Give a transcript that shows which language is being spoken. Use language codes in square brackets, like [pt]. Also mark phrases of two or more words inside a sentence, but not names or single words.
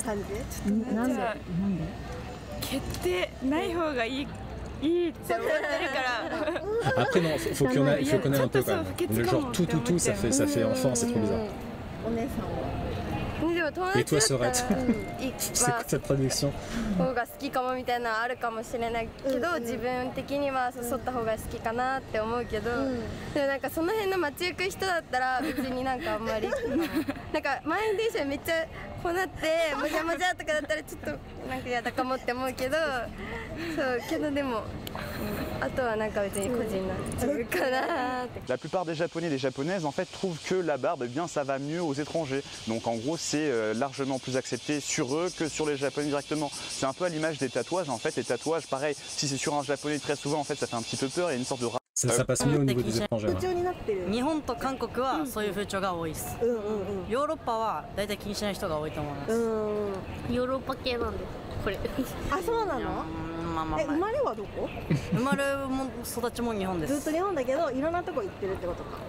[fr] Après non, faut qu'on ait un peu quand même. Le genre tout, ça fait enfant, c'est trop bizarre. Et toi, Sorette? C'est quoi cette traduction? [ja] 方が好きかもみたいなのあるかもしれないけど、自分的には剃った方が好きかなって思うけど、でもなんかその辺の街行く人だったら別になんかあんまりなんか満員電車めっちゃこうなってもじゃもじゃとかだったらちょっとなんか嫌だかもって思うけど、そうけどでもあとはなんか別に個人の自分かなって。 [fr] La plupart des Japonais et des Japonaises en fait trouvent que la barbe, eh bien, ça va mieux aux étrangers. Donc en gros c'est largement plus accepté sur eux que sur les Japonais directement. C'est un peu à l'image des tatouages en fait. Les tatouages pareil, si c'est sur un Japonais très souvent en fait ça fait un petit peu peur, il y a une sorte de ça passe mieux au niveau des étrangers. [ja] 日本と韓国はそういう風潮が多いです。ヨーロッパは大体気にしない人が多いと思います。ヨーロッパ系なんでこれ。あ、そうなの？まあまあ。生まれはどこ？生まれも育ちも日本です。ずっと日本だけどいろんなとこ行ってるってことか。